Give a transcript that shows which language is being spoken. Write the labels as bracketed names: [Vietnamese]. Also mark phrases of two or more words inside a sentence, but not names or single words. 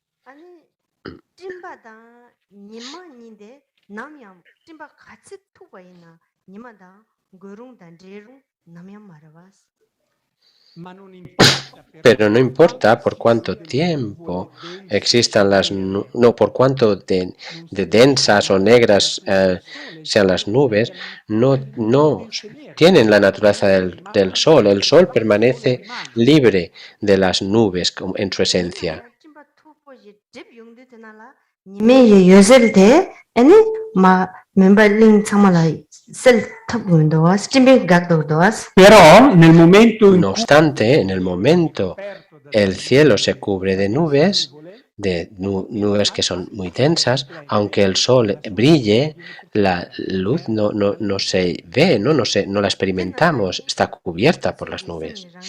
[Spanish] Pero no importa por cuánto tiempo existan por cuánto de densas o negras sean las nubes, no tienen la naturaleza del sol. El sol permanece libre de las nubes en su esencia. [Italian] Però nel momento in [Spanish] No obstante, en el momento el cielo se cubre de nubes nubes que son muy densas, aunque el sol brille, la luz no se ve, no la experimentamos, está cubierta por las nubes.